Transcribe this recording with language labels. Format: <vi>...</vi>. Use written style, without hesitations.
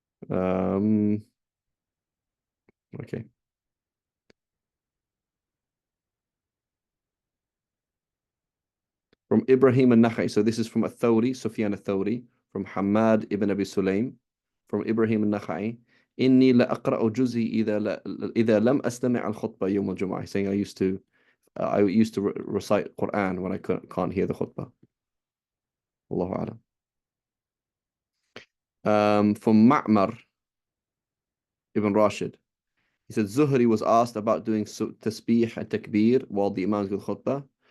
<en>Um, okay. From Ibrahim al-Nakhai. So this is from Ath-Thawri, Sufyan Ath-Thawri, from Hamad ibn Abi Sulaim, from Ibrahim al-Nakhai.</en> <ar>إني لأقرأ جزي إذا لم أستمع الخطبة يوم الجمعة.</ar> <en>Saying I used to, I used to recite Quran when I can't hear the khutbah. Allahu A'lam. From Ma'mar ibn Rashid, he said Zuhri was asked about doing tasbih and takbir while the Imam gives khutbah.</en>